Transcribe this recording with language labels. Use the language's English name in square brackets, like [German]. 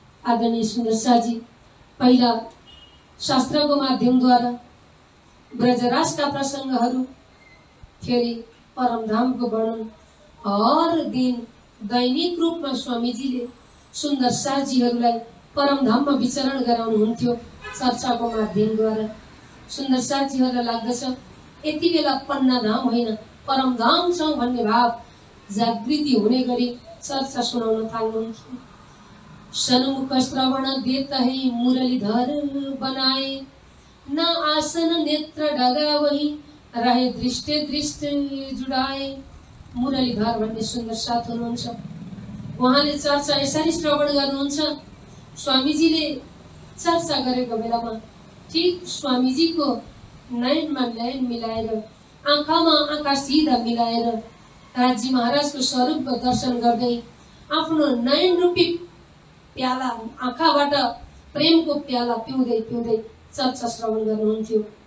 [Nepali] आदरणीय सुन्दर साथजी पहिला शास्त्रको माध्यमद्वारा ब्रजराजका प्रसङ्गहरू, फेरि परमधामको वर्णन हर दिन दैनिक रूपमा स्वामीजीले सुन्दर साथजीहरूलाई परमधाममा विचरण गराउनुहुन्थ्यो चर्चाको माध्यमद्वारा। सुन्दर साथजीहरूलाई लाग्दछ यति बेला पन्नाधाम होइन परमधाम छौँ भन्ने भाव जागृति हुने गरी चर्चा सुनाउन थाल्नुहुन्थ्यो। [Hindi] सन्मुख श्रवण देत है मुरलीधर बनाए, न आसन नेत्र ढगा वही रहे दृष्टे दृष्ट जुडाए। [Nepali] मुरलीधर भन्ने सुन्दर साथ हुनुहुन्छ। उहाँले चर्चा यसरी श्रवण गर्नुहुन्छ। स्वामीजीले चर्चा गरेको बेलामा ठीक स्वामीजीको नयनमा नयन मिलाएर, आँखामा आँखा सिधा मिलाएर राजी महाराजको स्वरूपको दर्शन गर्दै आफ्नो नयन रूपी प्याला, आँखाबाट प्रेमको प्याला पिउँदै पिउँदै चर्चा श्रवण गर्नुहुन्थ्यो।